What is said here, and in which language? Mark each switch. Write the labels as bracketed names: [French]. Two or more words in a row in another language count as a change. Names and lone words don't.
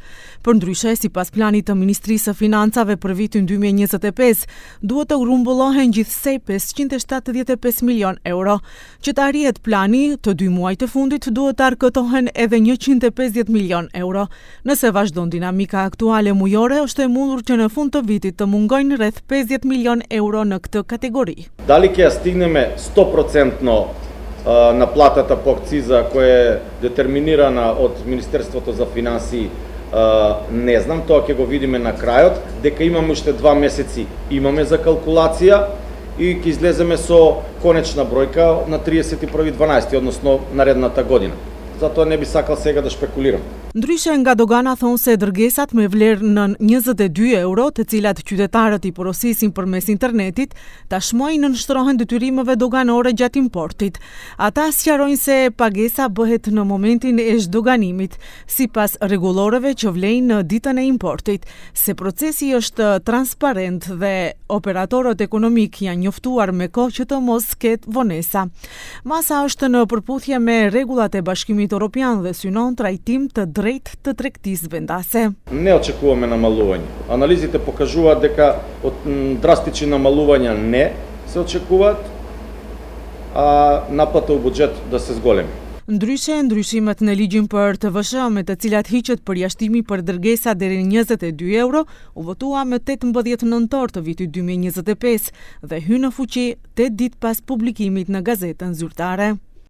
[Albanian] Përndryshe, sipas planit të Ministrisë së Financave për vitin 2025, duhet të grumbullohen gjithsej 575 milion euro. Që të arrihet plani, të 2 muajt e fundit duhet të arkëtohen edhe 150 milion euro. Nëse vazhdon dinamika aktuale mujore, është e mundur që në fund të vitit të mungojnë rreth 50 milion euro në këtë kategori. [Macedonian] Дали ќе стигнеме 100% наплатата по акциза која е детерминирана од Министерството за финансии, не знам, тоа ќе го видиме на крајот, дека имаме уште 2 месеци, имаме за калкулација и ќе излеземе со конечна бројка на 31.12, односно наредната година. Затоа не би сакал сега да шпекулирам. [Albanian] Ndryshe nga dogana thonë se dërgesat me vlerë në 22 euro, të cilat qytetarët i porosisin përmes internetit, tashmë i nënshtrohen detyrimeve doganore gjatë importit. Ata sqarojnë se pagesa bëhet në momentin e zhdoganimit, sipas rregulloreve që vlejnë në ditën e importit. Se procesi është transparent dhe operatorët ekonomik janë njoftuar me kohë që të mos ketë vonesa. Masa është në përputhje me rregullat e Bashkimit Evropian dhe synon trajtim të drejt të tregtisë vendase. [Macedonian] Не очекуваме намалување. Анализите покажуваат дека од драстични намалувања не се очекуваат, а наплата у буџет да се зголеми. [Albanian] Ndryshe, ndryshimet në ligjin për TVSH me të cilat hiqet përjashtimi për dërgesa deri në 22 euro, u votua më 18 nëntor të vitit 2025 dhe hyn në fuqi 8 ditë pas publikimit në gazetën zyrtare.